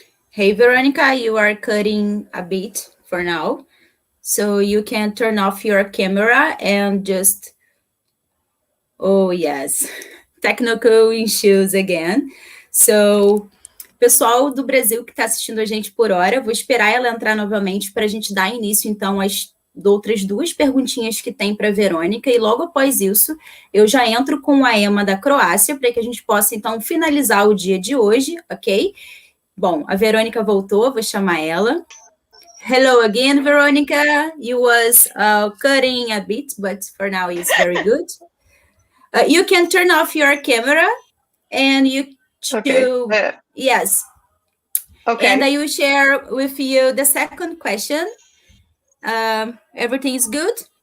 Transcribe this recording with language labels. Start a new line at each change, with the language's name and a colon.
English: Hey, Veronica, you are cutting a bit for now. So you can turn off your camera and just, oh yes, technical issues again.
Portuguese: So, pessoal do Brasil que está assistindo a gente por hora, vou esperar ela entrar novamente para a gente dar início, então, às outras duas perguntinhas que tem para a Verônica, e logo após isso, eu já entro com a Emma da Croácia, para que a gente possa, então, finalizar o dia de hoje, ok? Bom, a Verônica voltou, vou chamar ela.
English: Hello again, Veronica. You was cutting a bit, but for now it's very good. You can turn off your camera and you Okay. yes. Okay. And I will share with you the second question. Everything is good?